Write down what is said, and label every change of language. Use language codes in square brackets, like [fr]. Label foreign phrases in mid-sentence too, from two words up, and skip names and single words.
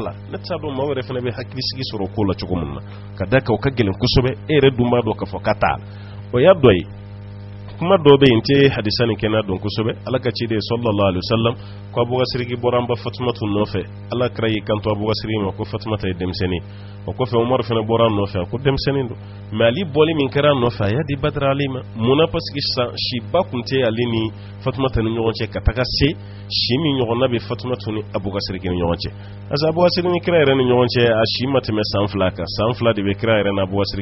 [bm] la ne t'a dɔn maa wɛrɛ fana bɛ hakilisigi sɔrɔ ko la cogo min na ka da kan o ka gɛlɛn kosɛbɛ e yɛrɛ dun b'a dɔn k'a fɔ k'a t'a la o y'a dɔ ye kuma dɔw bɛ yen n tɛ hadisa nin kɛnɛ dɔn kosɛbɛ ala ka ciden [ar] صلى الله عليه وسلم [bm] ko abubakar bɔra an ba fatumatu nɔfɛ ala kira y'i kanto abubakar ma ko fatumata ye denmisɛnnin o kɔfɛ umar fana bɔra a nɔfɛ a ko denmisɛnnin don mais ali bɔli min kɛra a nɔfɛ a y'a di badara ale ma munna [fr] parce que [bm] sisan siba tun tɛ ale ni fatumata ni ɲɔgɔn cɛ ka taga se si min ɲɔgɔnna bɛ fatumatu ni abubakar ni ɲɔgɔn cɛ [fr] parce que [bm] abubakar ni kira yɛrɛ ni ɲɔgɔn cɛ a si ma tɛmɛ san 2 kan san 2 de bɛ kira yɛrɛ ni abubakar